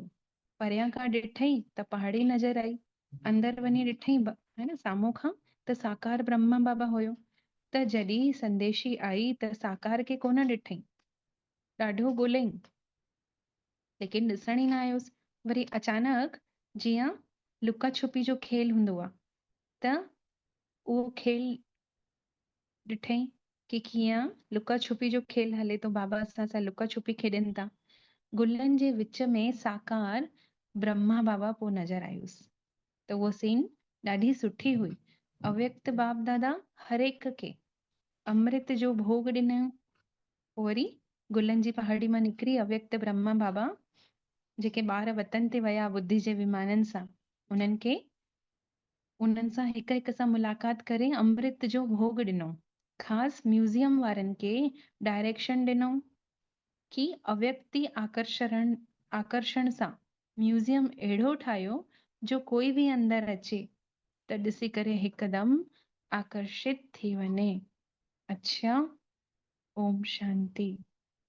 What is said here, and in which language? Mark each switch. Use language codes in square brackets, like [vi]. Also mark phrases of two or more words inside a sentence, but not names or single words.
[sd] परियां खां ॾिठई त पहाड़ी नज़र आई, अंदर वञी ॾिठई है न साम्हूं खां त साकार ब्रह्मा बाबा हुयो। त जॾहिं संदेशी आई त साकार खे कोन ॾिठई, ॾाढो ॻोल्हई लेकिन ॾिसण ई न आयुसि। वरी अचानक जीअं लुका छुपी जो खेल हूंदो आहे त उहो खेल ॾिठई कि कीअं लुका छुपी जो खेल हले तो। बाबा असां सां लुका छुपी खेॾनि था गुलनि जे विच में साकार ब्रह्मा बाबा पोइ नज़र आयुसि। त उहो सीन ॾाढी सुठी हुई। अव्यक्त बाप दादा हर एक खे अमृत जो भोग ॾिनऊं। पोइ वरी गुलनि जी पहाड़ी मां निकिरी अव्यक्त ब्रह्मा बाबा जेके ॿार वतन ते विया बुद्धि जे विमाननि सां, उन्हनि सां हिक हिक सां मुलाक़ात करे अमृत जो भोग ॾिनो। ख़ासि म्यूज़ियम वारनि खे डायरेक्शन ॾिनो कि अव्यक्ति आकर्षण सां म्यूज़ियम अहिड़ो ठाहियो जो कोई बि अंदरि अचे त ॾिसी करे हिकदमि आकर्षित थी वञे। अच्छा, ओम शांति।